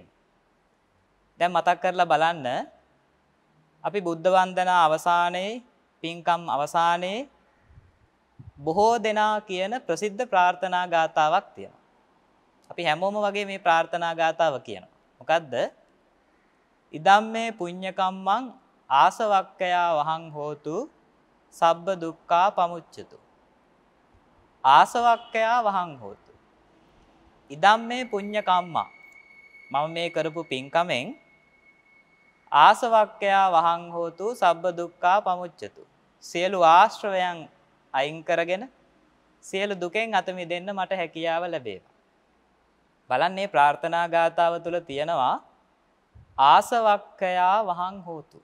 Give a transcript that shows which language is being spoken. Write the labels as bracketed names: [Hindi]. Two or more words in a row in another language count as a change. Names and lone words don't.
[Sinhala] දැන් මතක් කරලා බලන්න අපි බුද්ධ වන්දනා අවසානයේ පින්කම් අවසානයේ බොහෝ දෙනා කියන ප්‍රසිද්ධ ප්‍රාර්ථනා ගාථාවක් තියෙනවා. අපි හැමෝම වගේ මේ ප්‍රාර්ථනා ගාථාව කියනවා. මොකද්ද? [Pali] ඉදම්මේ පුඤ්ඤකම්මං ආසවක්කයා වහං හෝතු සබ්බ දුක්ඛා පමුච්චතු. ආසවක්කයා වහං හෝතු. ඉදම්මේ පුඤ්ඤකම්මං [Sinhala] මම මේ කරපු පින්කමෙන් [Pali] ආසවක්කයා වහං හෝතු සබ්බ දුක්ඛා පමුච්චතු. [Sinhala] සියලු ආශ්‍රවයන් අයින් කරගෙන සියලු දුකෙන් අත මිදෙන්න මට හැකියාව ලැබේවා. බලන්න මේ ප්‍රාර්ථනා ගාථාව තුළ තියෙනවා [Pali] ආසවක්කයා වහං හෝතු.